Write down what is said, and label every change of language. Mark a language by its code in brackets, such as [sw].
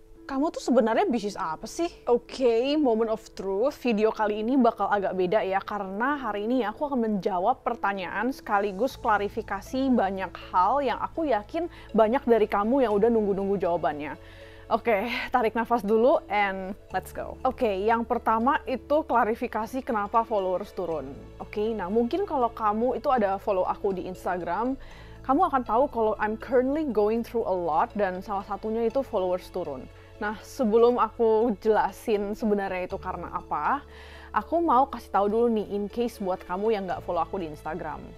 [id] Kamu tuh sebenarnya bisnis apa sih? Oke, [en] moment of truth. [id] Video kali ini bakal agak beda ya, karena hari ini aku akan menjawab pertanyaan sekaligus klarifikasi banyak hal yang aku yakin banyak dari kamu yang udah nunggu-nunggu jawabannya. Oke, tarik nafas dulu [en] and let's go. [id] Oke, yang pertama itu klarifikasi kenapa followers turun. Oke, nah mungkin kalau kamu itu ada follow aku di Instagram, kamu akan tahu kalau [en] I'm currently going through a lot [id] dan salah satunya itu followers turun. Nah, sebelum aku jelasin sebenarnya itu karena apa, aku mau kasih tahu dulu nih in case buat kamu yang nggak follow aku di Instagram.